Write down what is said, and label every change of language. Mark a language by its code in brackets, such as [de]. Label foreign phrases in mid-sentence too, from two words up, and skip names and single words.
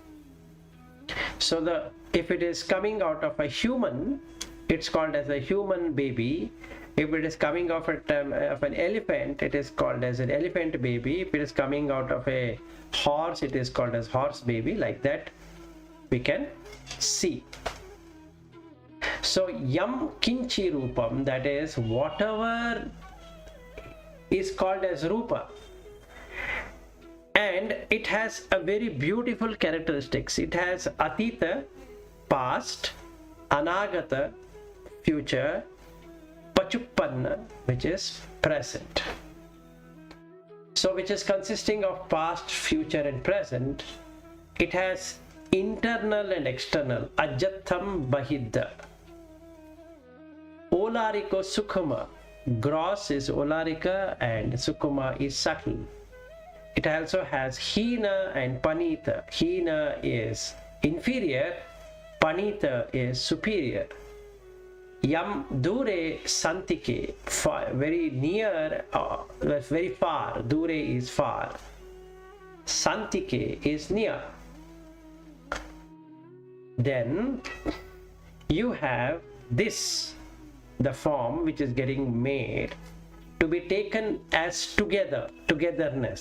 [en] So if it is coming out of a human, it's called as a human baby. If it is coming out of an elephant, it is called as an elephant baby. If it is coming out of a horse, it is called as horse baby. Like that we can see. [pi] So yam kinchi rupam, [en] that is whatever is called as rupa, and it has a very beautiful characteristics. It has atita, past, anagata, future, pachuppanna, which is present. So which is consisting of past, future and present. It has internal and external, [pi] ajatham bahidda. Olariko sukhama, [en] gross is olarika and sukhama is subtle. It also has hina and panita. Hina is inferior, panita is superior. [pi] Yam dure santike, [en] very near, very far. Dure is far. Santike is near. Then you have this, the form which is getting made to be taken as togetherness.